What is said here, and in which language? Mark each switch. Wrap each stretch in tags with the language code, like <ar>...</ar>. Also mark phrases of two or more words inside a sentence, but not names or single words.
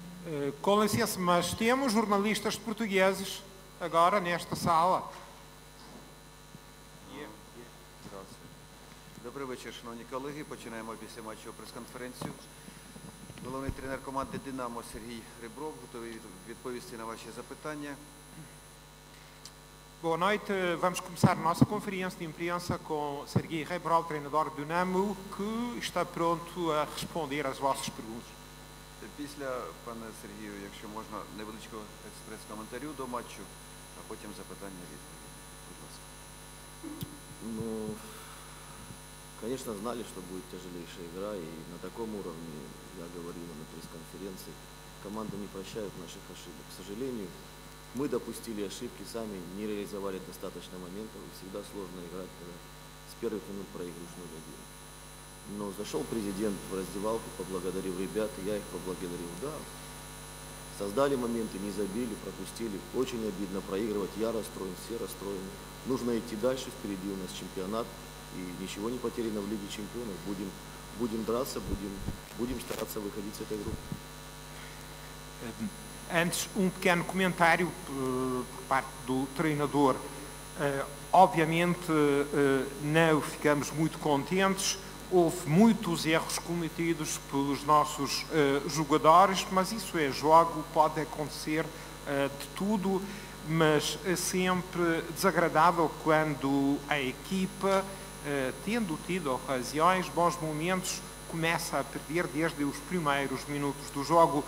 <pt>Com licença, mas temos jornalistas portugueses agora nesta sala.</pt> <uk>Добрий вечір, шановні колеги. Починаємо після матчу прес-конференцію. Головний тренер команди «Динамо» Сергій Ребров готовий відповісти на ваші запитання.</uk> <pt>Boa noite, vamos começar a nossa conferência de imprensa com Sergei Rebrov, treinador do Dinamo, que está pronto a responder às vossas perguntas.</pt> <uk>Після, пане Сергію, якщо можна, невеличкого експрес-коментарю до матчу, а потім запитання-відповіді. Будь ласка.</uk> <ru>Ну, конечно, знали, что будет тяжелейшая игра, и на таком уровне, я говорил на пресс-конференции, команды не прощают наших ошибок. К сожалению, мы допустили ошибки, сами не реализовали достаточно моментов, и всегда сложно играть, когда с первых минут проигрываешь 0-1. Но зашел президент в раздевалку, поблагодарил ребят, я их поблагодарил. Да, создали моменты, не забили, пропустили. Очень обидно проигрывать, я расстроен, все расстроены. Нужно идти дальше, впереди у нас чемпионат, и ничего не потеряно в Лиге чемпионов. Будем драться, будем стараться выходить с этой группы.</ru> <pt>Antes, pequeno comentário por parte do treinador. Obviamente, não ficamos muito contentes. Houve muitos erros cometidos pelos nossos jogadores, mas isso é jogo, pode acontecer de tudo, mas é sempre desagradável quando a equipa, tendo tido ocasiões, bons momentos, começa a perder desde os primeiros minutos do jogo.</pt>